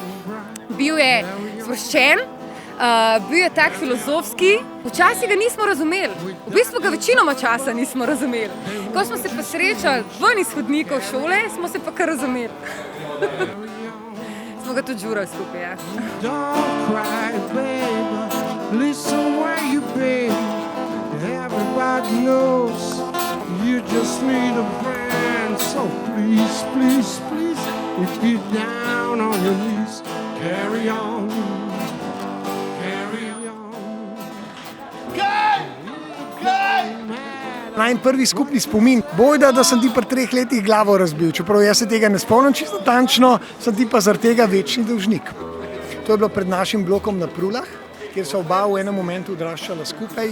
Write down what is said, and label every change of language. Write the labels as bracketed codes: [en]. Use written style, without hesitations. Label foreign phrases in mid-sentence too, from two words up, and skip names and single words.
[sl] Bil je sproščen, bil je tak filozofski, včasih ga nismo razumeli, v bistvu ga večinoma časa nismo razumeli. Ko smo se pa srečali ven iz hodnikov šole, smo se pa kar razumeli. Smo ga tudi žurali skupaj, ja. [en] Don't cry, baby, listen where you been. Everybody knows you just need a friend. So please, please, please, if you're down on your knees, carry on, carry on. [sl] Najn prvi skupni spomin. Bojda, da sem ti pri 3 letih glavo razbil, čeprav jaz se tega ne spomnim čisto natančno, sem ti pa zaradi tega večni dolžnik. To je bilo pred našim blokom na Prulah, kjer so oba v enem momentu odraščala skupaj.